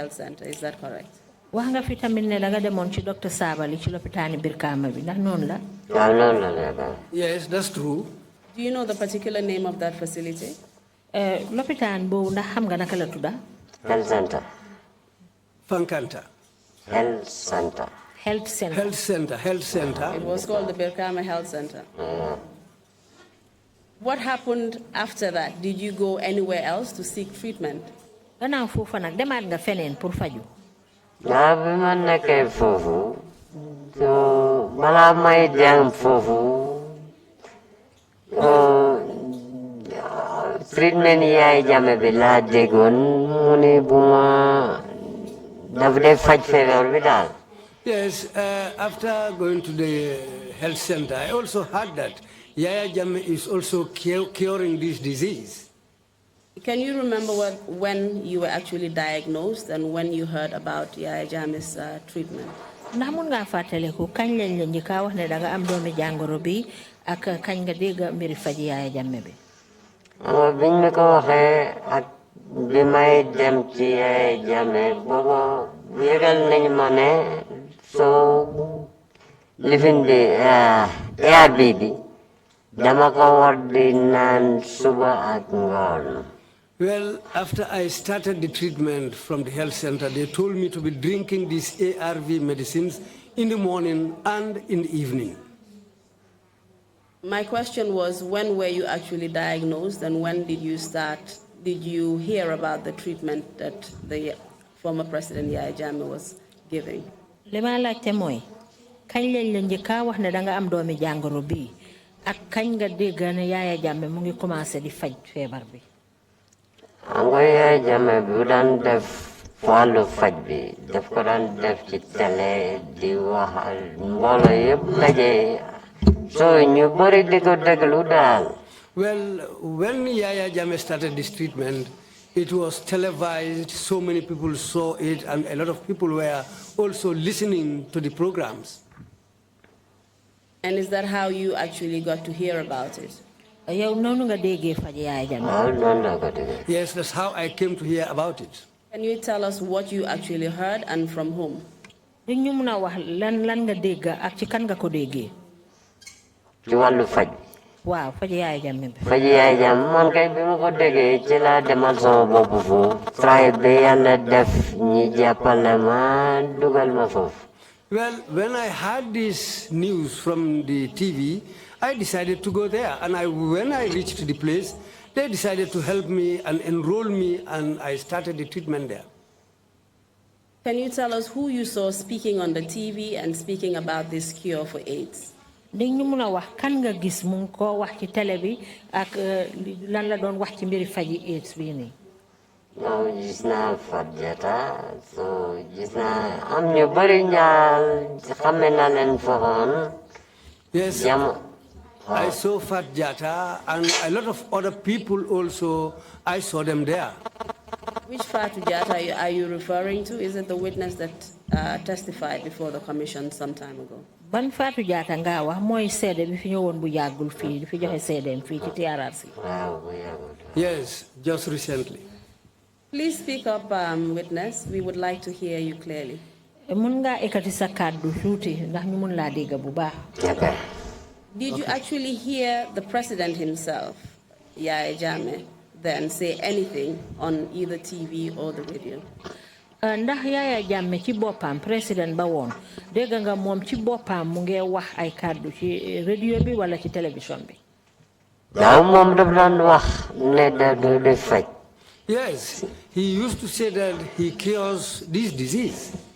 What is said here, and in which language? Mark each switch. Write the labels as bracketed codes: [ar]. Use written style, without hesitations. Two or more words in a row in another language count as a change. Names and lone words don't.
[en] Is that correct? [wo] wax nga fi tamit ne da nga demoon ci docteur Sabali ci lopitaani Birkama bi ndax noonu la. waaw noonu la nekk. [en] Yes, that's true. Do you know the particular name of that facility? [wo] Lopitaan boobu ndax xam nga naka la tudda. [en] Health center. Fankanta. Health center. Health center. Health center, health center. It was called the Birkama Health Center. What happened after that? Did you go anywhere else to seek treatment? [wo] Gannaaw foofa nag demaat nga feneen pour faju. Naa bi ma nekkee foofu so balaa may dem foofu treatment yaay jame bi laa déggoon mu ne bu ma daf dee faj feebar bi daal. [en] Yes, after going to the health center, I also heard that Yaya Jammeh is also curing this disease. Can you remember when you were actually diagnosed and when you heard about Yaya Jammeh's treatment? [wo] Ndax mun ngaa fàttaliku kañ lañ la njëkk a wax ne danga am doomi jàngoro bi ak kañ nga dégg mbiri faj Yaya Jammeh bi. biñ ma ko waxee ak bi may dem ci Yaya Jammeh booba yëgal nañ ma ne so lifin bi ARV bi dama ko war di naan suba ak ngoon. [en] Well, after I started the treatment from the health center, they told me to be drinking these ARV medicines in the morning and in the evening. My question was, when were you actually diagnosed and when did you hear about the treatment that the former President Yaya Jammeh was giving? [wo] Li ma laajte mooy kañ lañ la njëkk a wax ne danga am doomi jàngoro bi ak kañ nga dégg ne Yaya Jammeh mu ngi commencé di faj feebar bi. xam nga Yaya Jammeh bu daan def wàllu faj bi daf ko daan def ci télé di wax mbooloo yëpp daje so ñu bëri di ko déglu daal. [en] Well, when Yaya Jammeh started this treatment, it was televised, so many people saw it, and a lot of people were also listening to the programs. And is that how you actually got to hear about it? [wo] yow noonu nga déggee faj Yaya Jammeh. [en] Yes, that's how I came to hear about it. Can you tell us what you actually heard and from whom? [wo] ñu mun a wax lan nga dégg ak ci kan nga ko déggee. ci wàllu faj. waaw faj Yaya Jammeh bi. faj Yaya Jammeh man kay bi ma ko déggee ci laa demal sama bopp foofu. try ba yàlla def ñi jàppale ma dugal ma foofu. [en] Well, when I heard this news from the TV, I decided to go there. And when I reached the place, they decided to help me and enroll me, and I started the treatment there. Can you tell us who you saw speaking on the TV and speaking about this cure for AIDS? [wo] ñu mun a wax kan nga gis mu ngi ko wax ci télé bi ak lan la doon wax ci mbiri faji AIDS bii nii. non gis naa Fadjata so gis naa am ñu bëri ñaar xame naa leen foxoon. [en] Yes, I saw Fadjata and a lot of other people also, I saw them there. Which Fatu Jata are you referring to? Is it the witness that testified before the commission some time ago? [wo] Ban Fatu Jata nga wax mooy seede bi fi ñëwoon bu yàggul fii fi joxe seedeem fii ci TRRC. [en] Yes, just recently. Please speak up, witness. We would like to hear you clearly. [wo] Mun nga ekati sa kàddu tuuti ndax ñu mun laa dégg bu baax. [en] Did you actually hear the president himself, Yaya Jammeh, then say anything on either TV or the radio? [wo] Ndax Yaya Jammeh ci boppam président ba woon dégg nga moom ci boppam mu ngi wax ay kàddu ci radio bi wala ci télévision bi. Waaw moom daf daan wax ne da do faj. [en] Yes, he used to say that he cures this disease.